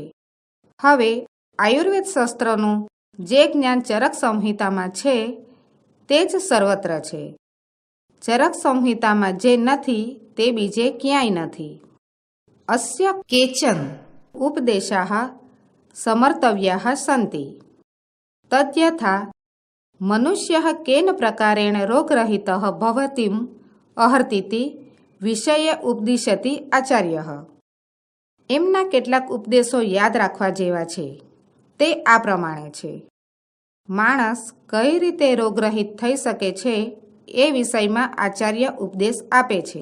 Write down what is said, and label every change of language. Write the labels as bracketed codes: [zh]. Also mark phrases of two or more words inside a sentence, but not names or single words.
[gu] હવે આયુર્વેદ શાસ્ત્રનું જે જ્ઞાન ચરક સંહિતામાં છે તે જ સર્વત્ર છે। ચરક સંહિતામાં જે નથી તે બીજે ક્યાંય નથી। [sa] अस्य केचन उपदेशाः समर्तव्याः सन्ति। तद्यथा मनुष्यः केन प्रकारेण रोगरहितः भवतीम् अर्हतीति विषये उपदिशति आचार्य। [gu] એમના કેટલાક ઉપદેશો યાદ રાખવા જેવા છે। તે આ પ્રમાણે છે। માણસ કઈ રીતે રોગરહિત થઈ શકે છે એ વિષયમાં આચાર્ય ઉપદેશ આપે છે।